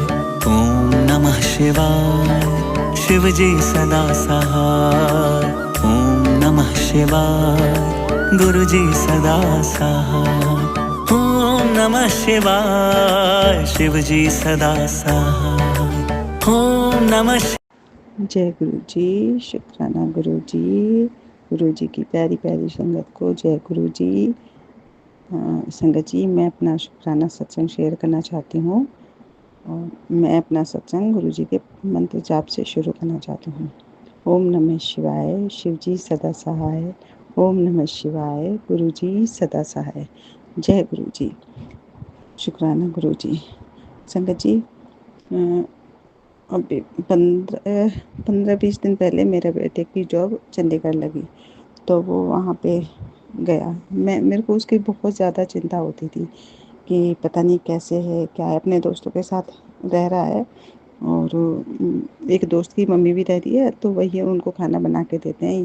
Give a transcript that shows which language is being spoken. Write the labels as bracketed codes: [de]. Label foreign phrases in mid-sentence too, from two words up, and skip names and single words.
[hi] ओम नमः शिवाय शिव जी सदा सहाय। ओम नमः शिवाय गुरु जी सदा सहाय। ओम नमः शिवाय शिव जी सदा सहाय। ओम नमः। जय गुरु जी, शुक्राना गुरु जी। गुरु जी की प्यारी प्यारी संगत को जय गुरु जी। संगत जी, मैं अपना शुक्राना सत्संग शेयर करना चाहती हूँ और मैं अपना सत्संग गुरु जी के मंत्र जाप से शुरू करना चाहती हूँ। ओम नमः शिवाय शिव जी सदा सहाय। ओम नमः शिवाय गुरु जी सदा सहाय। जय गुरु जी, शुक्राना गुरु जी। संगत जी, अभी 15-20 दिन पहले मेरे बेटे की जॉब चंडीगढ़ लगी, तो वो वहाँ पे गया। मेरे को उसकी बहुत ज़्यादा चिंता होती थी कि पता नहीं कैसे है, क्या है। अपने दोस्तों के साथ रह रहा है और एक दोस्त की मम्मी भी रह रही है, तो वही उनको खाना बना के देते हैं।